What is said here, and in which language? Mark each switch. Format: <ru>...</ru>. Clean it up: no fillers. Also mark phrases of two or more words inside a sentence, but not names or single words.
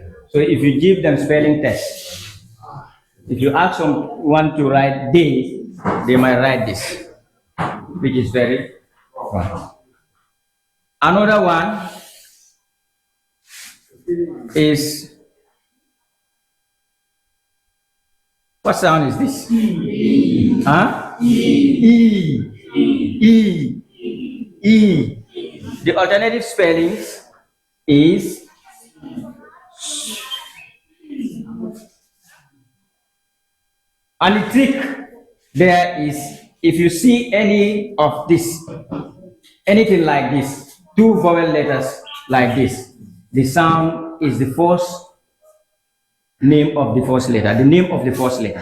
<en>So if you give them spelling tests, if you ask someone to write day, they might write this, which is very wrong. Another one is, what sound is this? E. Huh? E. The alternative spellings is and the trick there is, if you see any of this, anything like this, 2 vowel letters like this, the sound is the first name of the first letter, the name of the first letter.</en>